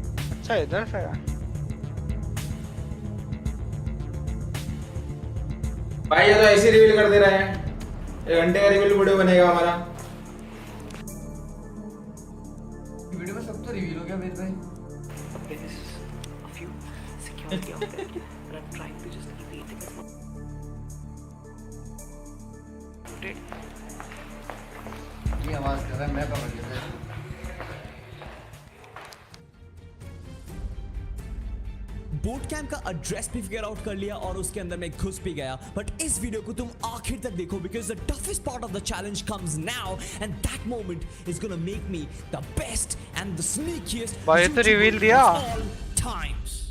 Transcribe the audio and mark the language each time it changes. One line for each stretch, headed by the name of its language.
Hindi: अच्छा इधर से है. भाई ये तो ऐसे रिवील कर दे रहा है. 1 घंटे का रिवील वीडियो बनेगा हमारा. वीडियो में सब तो रिवील हो गया वेद भाई.
English: There's a few security out there, and I'm trying to just keep eating as much.
Hindi: ये आवाज कर रहा है, मैं पकड़ लिया. बूट कैंप का एड्रेस भी फिगर आउट कर लिया और उसके अंदर मैं घुस भी गया. बट इस वीडियो को तुम आखिर तक देखो
English: because the toughest part of the challenge comes now, and that moment is gonna make me the best and the sneakiest
Hindi: भाई तो रिवील दिया.
English: of all times.